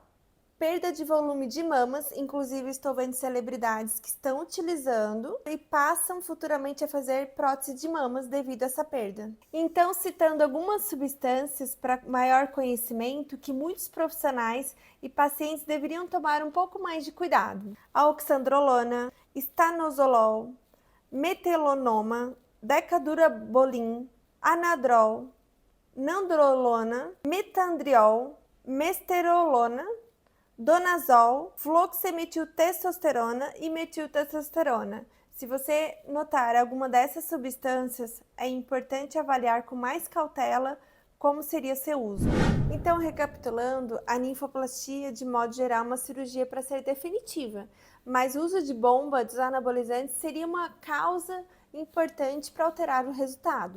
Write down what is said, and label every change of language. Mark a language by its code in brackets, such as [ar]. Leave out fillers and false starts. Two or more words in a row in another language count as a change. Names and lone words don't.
[pt] Perda de volume de mamas, inclusive estou vendo celebridades que estão utilizando e passam futuramente a fazer prótese de mamas devido a essa perda. Então, citando algumas substâncias para maior conhecimento que muitos profissionais e pacientes deveriam tomar um pouco mais de cuidado: a oxandrolona, estanozolol, metelonoma, decadurabolin, anadrol, nandrolona, metandriol, mesterolona, donazol, fluoxemetiltestosterona e metiltestosterona. Se você notar alguma dessas substâncias, é importante avaliar com mais cautela como seria seu uso. Então, recapitulando, a ninfoplastia, de modo geral, é uma cirurgia para ser definitiva, mas o uso de bomba dos anabolizantes seria uma causa importante para alterar o resultado.